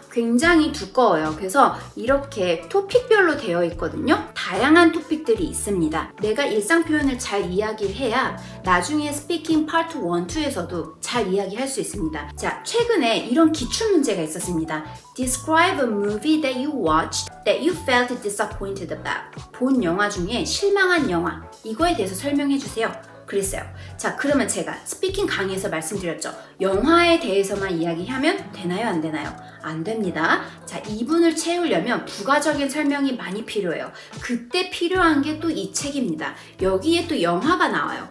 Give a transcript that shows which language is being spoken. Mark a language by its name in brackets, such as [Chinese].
[Korean] 굉장히 두꺼워요. 그래서 이렇게 토픽별로 되어 있거든요. 다양한 토픽들이 있습니다. 내가 일상 표현을 잘 이야기를 해야 나중에 스피킹 파트 1, 2에서도 잘 이야기할 수 있습니다. 자, 최근에 이런 기출 문제가 있었습니다. [English] Describe a movie that you watched that you felt disappointed about. [Korean] 본 영화 중에 실망한 영화, 이거에 대해서 설명해 주세요. 그랬어요. 자, 그러면 제가 스피킹 강의에서 말씀드렸죠. 영화에 대해서만 이야기하면 되나요? 안 되나요? 안 됩니다. 자, 이분을 채우려면 부가적인 설명이 많이 필요해요. 그때 필요한 게 또 이 책입니다. 여기에 또 영화가 나와요.